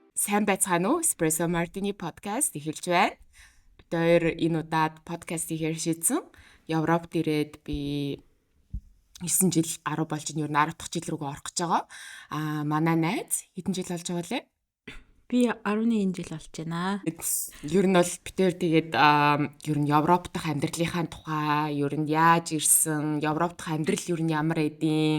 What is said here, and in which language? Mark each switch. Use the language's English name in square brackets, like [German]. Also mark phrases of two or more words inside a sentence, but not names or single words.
[Mongolian] сайн байцгаана уу? Espresso Martini podcast эхэлж байна. Бид хоёр энэ удаад подкаст хийхээр шийдсэн. Европт ирээд би 9 жил 10 болж нь ер нь 10 дахь жил рүүгээ орох гэж байгаа. Манай найз хэдэн жил болж байгаа лээ? Би 11 жил болж байна. Ер нь бол бид хоёр тэгээд ер нь Европ дахь амьдралынхаа тухай, ер нь яаж ирсэн, Европ дахь амьдрал ер нь ямар эдийн.